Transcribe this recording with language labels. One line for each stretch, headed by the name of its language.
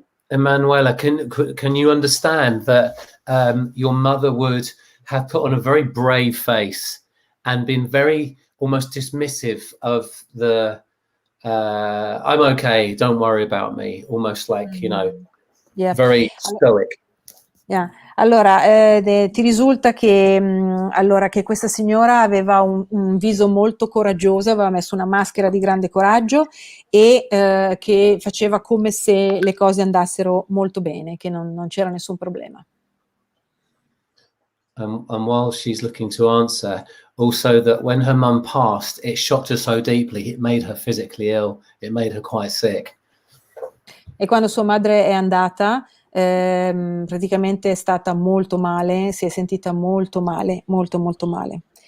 English: Emanuela, can you understand that your mother would have put on a very brave face and been very almost dismissive of the I'm okay, don't worry about me, almost like, very stoic. Yeah.
Italian: Allora, ti risulta che questa signora aveva un viso molto coraggioso, aveva messo una maschera di grande coraggio e che faceva come se le cose andassero molto bene, che non c'era nessun problema.
English: And while she's looking to answer, also that when her mum passed, it shocked her so deeply, it made her physically ill, it made her quite sick.
Italian: E quando sua madre è andata, praticamente è stata molto male, si è sentita molto male, molto molto male.